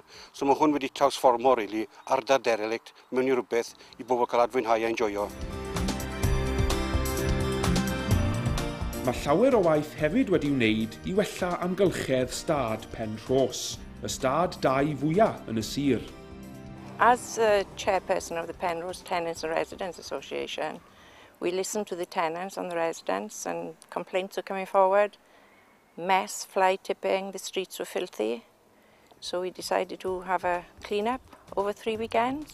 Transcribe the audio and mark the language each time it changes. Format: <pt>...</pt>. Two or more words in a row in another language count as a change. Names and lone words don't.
<cy>So mae hwn wedi transformo ardal derelict mewn i rhywbeth i bobl cael adfwynhau a enjoyo. Mae llawer o waith hefyd wedi wneud i wella amgylchedd stad Penrhos, y stad dau fwyaf yn y sir.</cy> <en>As chairperson of the Penrhos Tenants and Residents Association, we listen to the tenants and the residents, and complaints are coming forward. Mess, fly tipping, the streets were filthy. So we decided to have a clean-up over 3 weekends.</en>